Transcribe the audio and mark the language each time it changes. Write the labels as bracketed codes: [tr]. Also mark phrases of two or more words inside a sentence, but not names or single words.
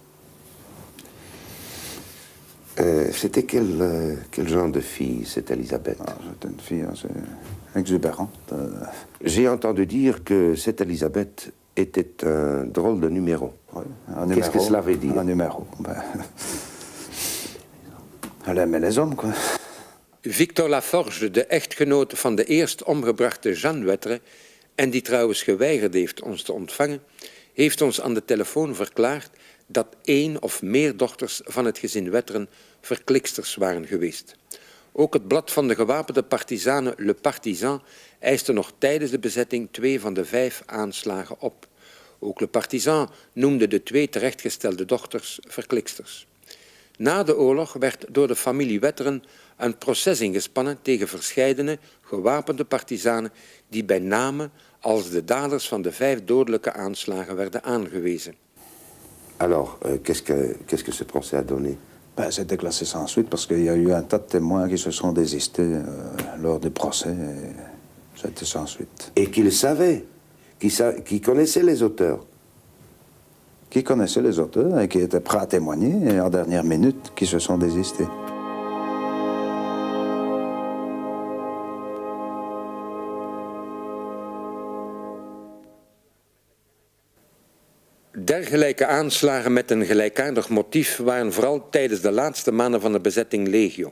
[fr] C'était quel genre de fille, cette Elisabeth? C'était une fille assez exubérante. J'ai entendu dire que cette Elisabeth était un drôle de numéro. Oui, qu'est-ce que cela veut dire? Un numéro. Elle aimait les hommes, quoi. [nl] Victor Laforge, de echtgenoot van de eerst omgebrachte Jeanne Wetteren, en die trouwens geweigerd heeft ons te ontvangen, heeft ons aan de telefoon verklaard dat 1 of meer dochters van het gezin Wetteren verkliksters waren geweest. Ook het blad van de gewapende partizanen Le Partisan eiste nog tijdens de bezetting 2 van de 5 aanslagen op. Ook Le Partisan noemde de 2 terechtgestelde dochters verkliksters. Na de oorlog werd door de familie Wetteren een proces ingespannen tegen verscheidene gewapende partizanen die bij name als de daders van de 5 dodelijke aanslagen werden aangewezen. [fr] Alors, qu'est-ce que ce procès a donné? C'était classé sans suite parce qu'il y a eu un tas de témoins qui se sont désistés lors du procès. Et c'était sans suite. Et qu'ils savaient, qui connaissaient les auteurs? Qui connaissaient les auteurs et qui étaient prêts à témoigner, et en dernière minute, qui se sont désistés. [nl] Dergelijke aanslagen met een gelijkaardig motief waren vooral tijdens de laatste maanden van de bezetting legio.